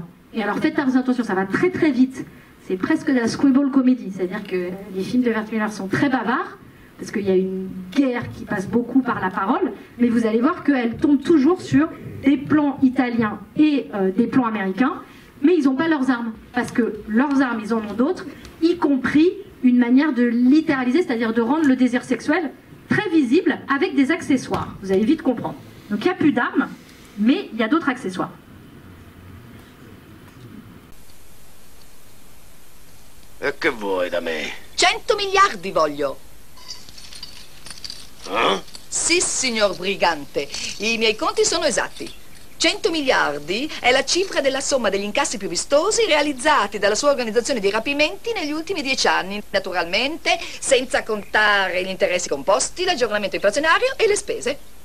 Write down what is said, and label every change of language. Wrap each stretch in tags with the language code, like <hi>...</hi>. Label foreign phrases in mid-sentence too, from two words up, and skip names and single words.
<fr>Et alors faites attention, ça va très très vite, c'est presque de la screwball comédie, c'est-à-dire que les films de Wertmüller sont très bavards, parce qu'il y a une guerre qui passe beaucoup par la parole, mais vous allez voir qu'elle tombe toujours sur des plans italiens et des plans américains, mais ils n'ont pas leurs armes, parce que leurs armes, ils en ont d'autres, y compris une manière de littéraliser, c'est-à-dire de rendre le désir sexuel très visible avec des accessoires. Vous allez vite comprendre. Donc il n'y a plus d'armes, mais il y a d'autres accessoires.</fr> <it>E che vuoi da me? 100 miliardi voglio. Eh? Sì, signor brigante, i miei conti sono esatti. 100 miliardi è la cifra della somma degli incassi più vistosi realizzati dalla sua organizzazione di rapimenti negli ultimi 10 anni, naturalmente senza contare gli interessi composti, l'aggiornamento inflazionario e le spese.</it>